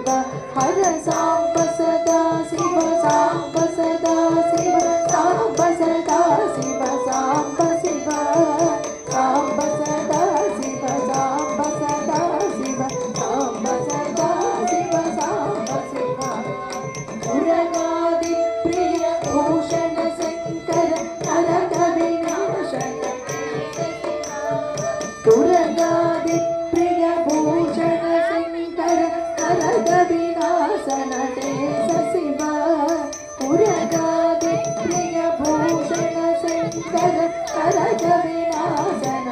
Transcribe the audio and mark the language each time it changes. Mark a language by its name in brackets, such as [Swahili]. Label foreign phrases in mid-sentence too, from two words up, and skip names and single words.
[Telugu] హర సాంబ సదా శివ సాంబ సదా శివ సాంబ సదా శివ సాంబ శివ సాంబ సదా శివ సాంబ సదా శివ సాంబ సదా శివ సాంబ శివ మురగాది ప్రియ భూషణ శంకర నరక వినాశ [Kannada] ಉರಗಾದಿ ಪ್ರಿಯ ಭೂಷಣ ಶಂಕರ ಹರದ ವಿನಾಶನ ದೇಶ ಶಿವ ಉರಗಾದಿ ಪ್ರಿಯ ಭೂಷಣ ಶಂಕರ ಹರದ ವಿನಾಶನ